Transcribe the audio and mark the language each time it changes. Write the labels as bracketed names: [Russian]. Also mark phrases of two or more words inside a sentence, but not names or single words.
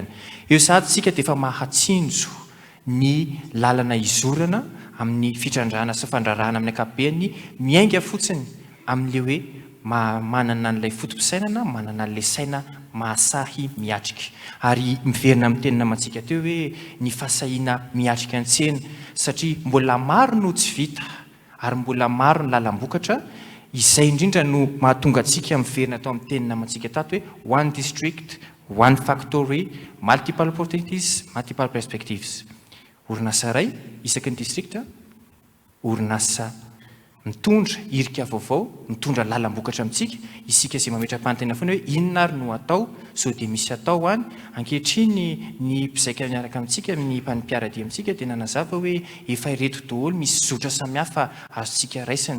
[Malagasy] Eo sady tsika dia efa mahatsinjo ny lalana izorana amin'ny fitrandrahana sy fandrarahana amin'ny ankapobeny miainga fotsiny amin'ilay hoe manana an'ilay fotom-pisainana, manana an'ilay saina mahasahy miatrika. Ary miverina amin'ny tenina mantsika teo hoe ny fahasahiana miatrika an-tsena satria mbola maro no tsy vita ary mbola maro ny lalam-bokatra izay indrindra no mahatonga antsika miverina tao amin'ny tenina mantsika tato hoe [English] one district, one factory, multiple opportunities, multiple perspectives. [Malagasy] Orinasa iray isaky ny districta, orinasa mitondra irika vaovao, mitondra lalam-bokatra amintsika, isika izay mametra-panontaniana foana hoe inona ary no atao, sao dia misy atao any. Ankehitriny ny mpizaika miaraka amintsika, ny mpanimpiaradia amintsika dia nanazava hoe efa ireto daholo misy zotra samihafa azontsika raisina.